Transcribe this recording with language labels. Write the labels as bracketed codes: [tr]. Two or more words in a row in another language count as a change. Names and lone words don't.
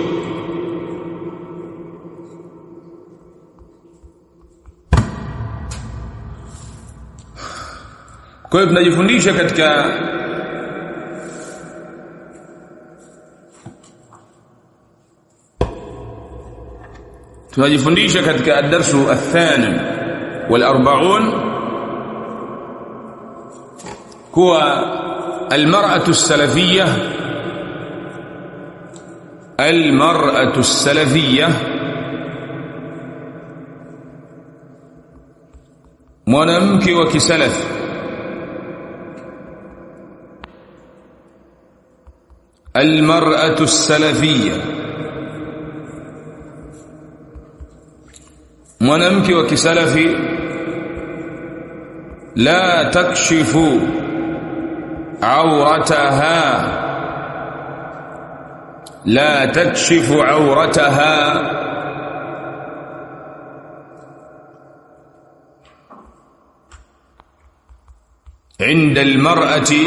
[sw] Kwa hiyo tunajifundisha katika [ar] الدرس الثاني [sw] wal 40 kuwa [ar] المرأة السلفية [sw] mwanamke wa kisalaf, [ar] المرأة السلفية [sw] mwanamke wa kisalafi, [ar] لا تكشف عورتها عند المرأة